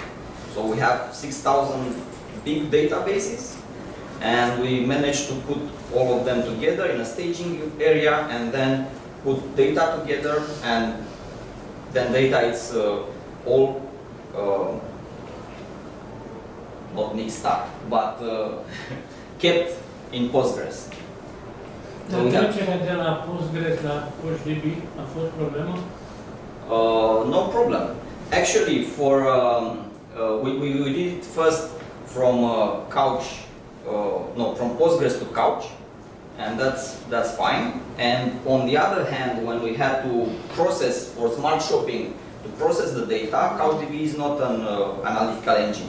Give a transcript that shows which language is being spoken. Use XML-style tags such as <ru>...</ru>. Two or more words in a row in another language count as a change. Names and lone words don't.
<en>So we have 6,000 big databases, and we managed to put all of them together in a staging area, and then put data together, and then data is all not mixed up, but kept in Postgres.</en> <ro>Dar trecerea de la Postgres la PouchDB a fost problemă?</ro> <en>No problem. Actually, we did it first from from Postgres to Couch, and that's fine. And on the other hand, when we had to process for Smart Shopping to process the data, CouchDB is not an analytical engine.</en>